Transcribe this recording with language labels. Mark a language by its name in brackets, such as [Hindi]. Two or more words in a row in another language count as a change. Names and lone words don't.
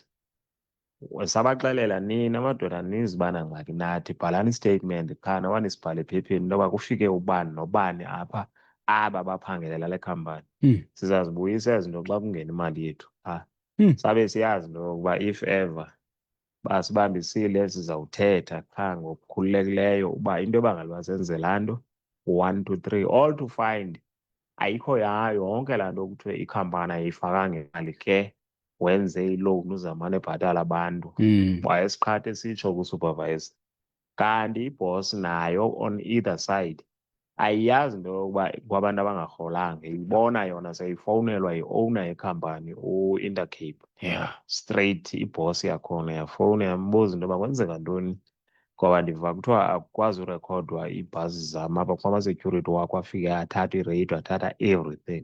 [Xhosa] Sabaxelela nina amadoda nizibana ngxaki nathi, bhalani istatement khana wanisibhale ephepheni into yoba kufike ubani nobani apha aba baphangelela le khampani. Sizazibuyisa ezi zinto xa kungena imali yethu. Sabe siyazi into yokuba [English] if ever [Xhosa] basibambisile sizawuthetha qha ngokukhululekileyo uba into ebangela uba senze laa nto 1 2 3 [English] all to find [Xhosa] ayikho yayo yonke laa nto kuthiwe ikhampani ayiyifakanga imali ke wenze iloan uzamane ebhatala abantu. Wayesiqhatha esitsho kusupervisor. Kanti ibhosi nayo [English] on either side [Xhosa] ayiyazi into yokuba kwabantu abangarholanga, ibona yona seyifowunelwa yi-owner yekhampani u-Intercape. [English] Yeah. [Xhosa] Straight ibhosi yakhona yafowuna yambuza into yoba kwenzeka ntoni, ngoba ndiva kuthiwa akukwazi urekhodwa iibhasi zam apha kwama-security wakho afike athatha iradio athatha everything.